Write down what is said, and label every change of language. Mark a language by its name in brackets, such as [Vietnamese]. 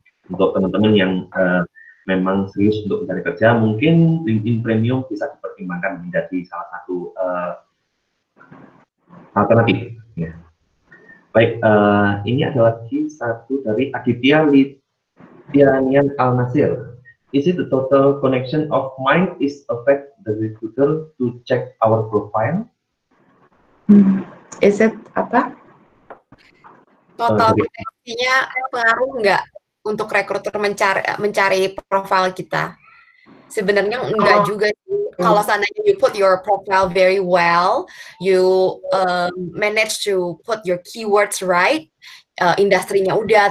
[Indonesian] Untuk teman-teman yang memang serius untuk mencari kerja, mungkin LinkedIn Premium bisa dipertimbangkan menjadi salah satu alternatif. Ya. Baik, ini ada lagi satu dari Aditya Lidianian Al-Nasir. [English] Is it the total connection of mind is affect the recruiter to check our profile? Is it apa? [Indonesian] Total koneksinya pengaruh nggak untuk rekruter mencari profil kita? Sebenarnya enggak juga sih. [English] Kalau seandainya you put your profile very well, you manage to put your keywords right, industrinya udah.